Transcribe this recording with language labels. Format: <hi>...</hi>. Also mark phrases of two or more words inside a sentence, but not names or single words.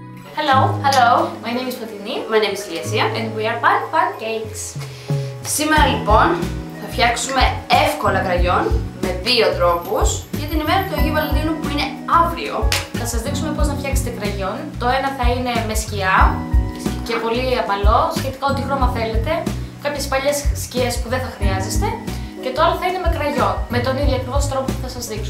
<en>Hello. Hello. My name is Fotini. My name is Liesia. And we are pancakes.</en> <el>Σήμερα λοιπόν θα φτιάξουμε εύκολα κραγιόν με 2 τρόπους για την ημέρα του Αγίου Βαλεντίνου που είναι αύριο. Θα σας δείξουμε πώς να φτιάξετε κραγιόν. Το ένα θα είναι με σκιά και πολύ απαλό, σχετικά ό,τι χρώμα θέλετε. Κάποιες παλιές σκιές που δεν θα χρειάζεστε. Και το άλλο θα είναι με κραγιόν, με τον ίδιο ακριβώς τρόπο που θα σας δείξουμε.</el>